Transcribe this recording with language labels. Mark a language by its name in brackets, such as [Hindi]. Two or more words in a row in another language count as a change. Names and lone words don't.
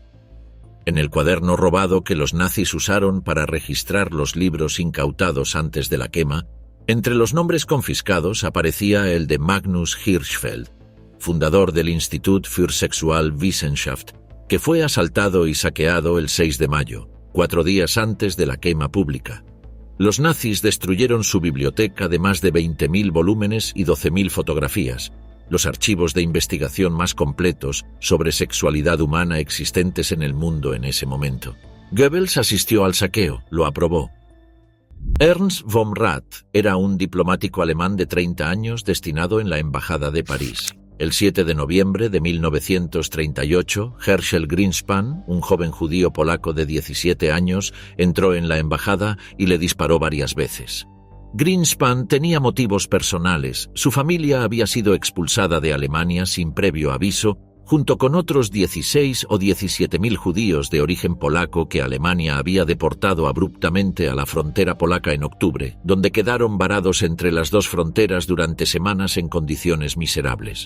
[Spanish] En el cuaderno robado que los nazis usaron para registrar los libros incautados antes de la quema, entre los nombres confiscados aparecía el de Magnus Hirschfeld, fundador del Institut für Sexualwissenschaft, que fue asaltado y saqueado el 6 de mayo, 4 días antes de la quema pública. Los nazis destruyeron su biblioteca de más de 20.000 volúmenes y 12.000 fotografías, los archivos de investigación más completos sobre sexualidad humana existentes en el mundo en ese momento. Goebbels asistió al saqueo, lo aprobó. Ernst von Rath era un diplomático alemán de 30 años destinado en la Embajada de París. El 7 de noviembre de 1938, Herschel Greenspan, un joven judío polaco de 17 años, entró en la embajada y le disparó varias veces. Greenspan tenía motivos personales. Su familia había sido expulsada de Alemania sin previo aviso, junto con otros 16 o 17.000 judíos de origen polaco que Alemania había deportado abruptamente a la frontera polaca en octubre, donde quedaron varados entre las dos fronteras durante semanas en condiciones miserables.